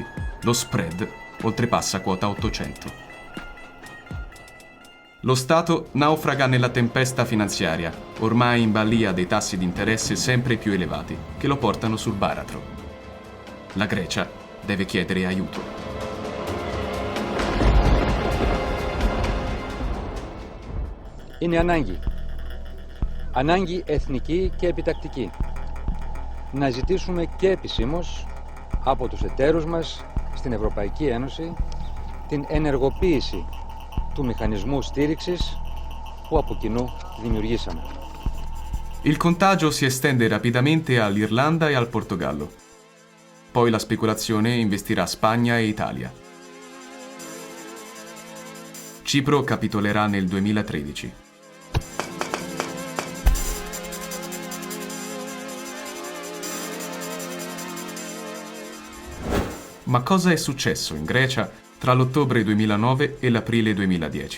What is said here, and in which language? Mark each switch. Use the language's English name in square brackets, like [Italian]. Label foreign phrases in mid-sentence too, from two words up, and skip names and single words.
[Italian] Lo spread oltrepassa quota 800. Lo Stato naufraga nella tempesta finanziaria, ormai in balia dei tassi di interesse sempre più elevati, che lo portano sul baratro. La Grecia deve chiedere aiuto. [Greek] Είναι ανάγκη. Ανάγκη εθνική και επιτακτική. Να ζητήσουμε και επισήμως από τους εταίρους μας στην Ευρωπαϊκή Ένωση την ενεργοποίηση του μηχανισμού στήριξης που από κοινού δημιουργήσαμε. [Italian] Il contagio si estende rapidamente all'Irlanda e al Portogallo. Poi la speculazione investirà Spagna e Italia. Cipro capitolerà nel 2013. Ma cosa è successo in Grecia tra l'ottobre 2009 e l'aprile 2010?